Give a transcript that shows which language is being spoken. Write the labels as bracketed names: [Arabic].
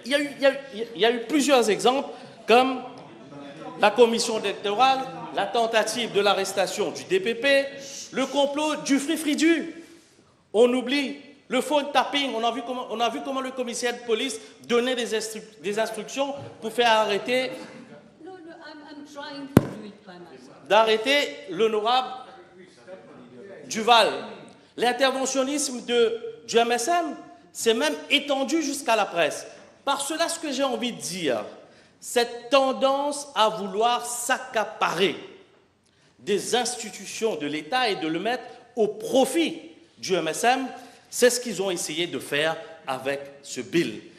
[French] Il y a eu plusieurs exemples, comme la commission électorale, la tentative de l'arrestation du DPP, le complot du free-free-du. On oublie le phone tapping. On a vu comment le commissaire de police donnait des instructions pour faire arrêter, [English] No, no, I'm trying to do it by myself. [French] d'arrêter l'honorable Duval. L'interventionnisme du MSM s'est même étendu jusqu'à la presse. Par cela, ce que j'ai envie de dire, cette tendance à vouloir s'accaparer des institutions de l'État et de le mettre au profit du MSM, c'est ce qu'ils ont essayé de faire avec ce bill.